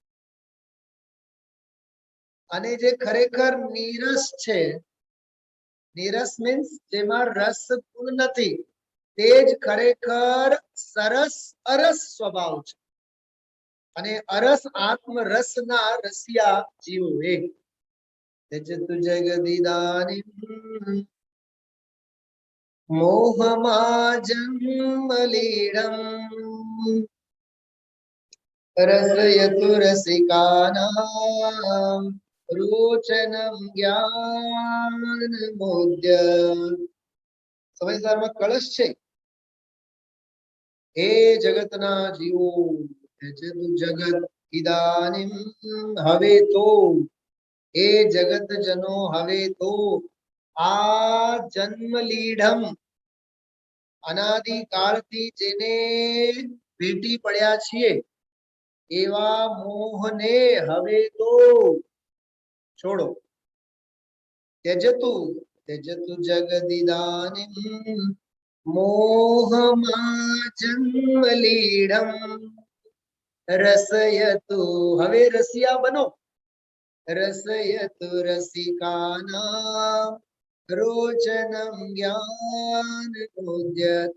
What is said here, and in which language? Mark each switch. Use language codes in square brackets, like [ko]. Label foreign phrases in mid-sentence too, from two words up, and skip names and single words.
[gu] અને જે ખરેખર નીરસ છે, નીરસ મીન્સ જેમાં રસ ગુણ નથી, તે જ ખરેખર સરસ અરસ સ્વભાવ છે અને અરસ આત્મ રસના રસિયા જીવો એ [sa] त्यजतु जगदिदानीं मोहमाजन्मलीढम् रसयतु रसिकानां रोचनं ज्ञानमुद्य। [gu] સમજદારમાં કળશ છે. હે જગતના જીવો, [sa] त्यजतु जगत इदानीं [gu] હવે તો, એ જગત જનો હવે તો આ જન્મ લીઢમ અનાદિકાળથી જેને ભેટી પડ્યા છીએ એવા મોહને હવે તો છોડો. [sa] त्यजतु त्यजतु जगदिदानीं મોહમાં જન્મ લીઢમ રસયતુ, [gu] હવે રસિયા બનો. [sa] રસયતુ રસિકાનાં રોચનમ જ્ઞાનમુદ્યત.